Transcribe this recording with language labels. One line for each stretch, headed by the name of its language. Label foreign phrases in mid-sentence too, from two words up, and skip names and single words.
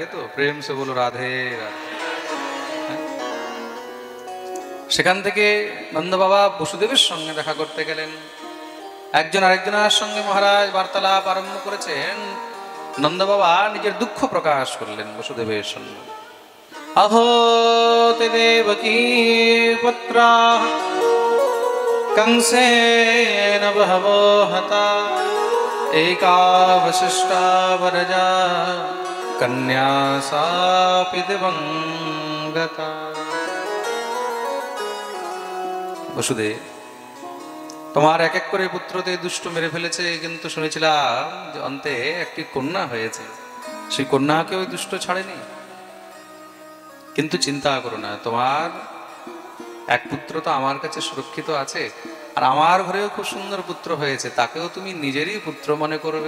Hindi: তো प्रेम से बोलो राधे राधे।
Bangla: সেখান থেকে নন্দ বাবা বসুদেবের সঙ্গে দেখা করতে গেলেন। একজন আরেকজনের সঙ্গে মহারাজ বার্তালাপ আরম্ভ করেছেন। নন্দ বাবা নিজের দুঃখ প্রকাশ করলেন বসুদেবের সঙ্গে।
Sanskrit: अहो ते देवकी पुत्रा कंसेन बहवो हता एका वसिष्ठा वरजा कन्या सापि दिवंगता।
Bangla: বসুদেব, তোমার এক এক করে পুত্রতে দুষ্ট মেরে ফেলেছে, কিন্তু শুনেছিলাম যে অন্তে একটি কন্যা হয়েছে। সেই কন্যাকে ওই দুষ্ট ছাড়েনি। কিন্তু চিন্তা করো না, তোমার এক পুত্র তো আমার কাছে সুরক্ষিত আছে, আর আমার ঘরেও খুব সুন্দর পুত্র হয়েছে, তাকেও তুমি নিজেরই পুত্র মনে করবে।